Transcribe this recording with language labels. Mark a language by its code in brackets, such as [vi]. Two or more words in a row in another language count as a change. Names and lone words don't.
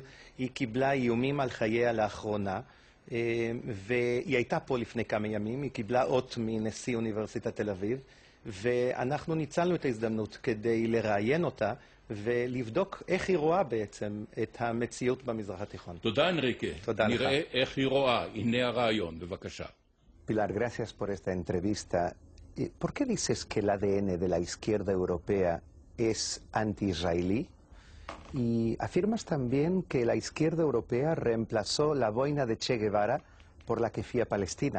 [he] היא קיבלה איומים על חייה לאחרונה, והיא הייתה פה לפני כמה ימים, היא קיבלה אות מנשיא אוניברסיטת תל אביב, ואנחנו ניצלנו את ההזדמנות כדי לראיין אותה ולבדוק איך היא רואה בעצם את המציאות במזרח התיכון. תודה אנריקה. תודה לך. נראה איך היא רואה. הנה הרעיון, בבקשה. [es] Pilar, gracias por esta entrevista. ¿Por qué dices que el ADN de la izquierda europea es anti-israelí? Y afirmas también que la izquierda europea reemplazó la boina de Che Guevara por la kefía palestina.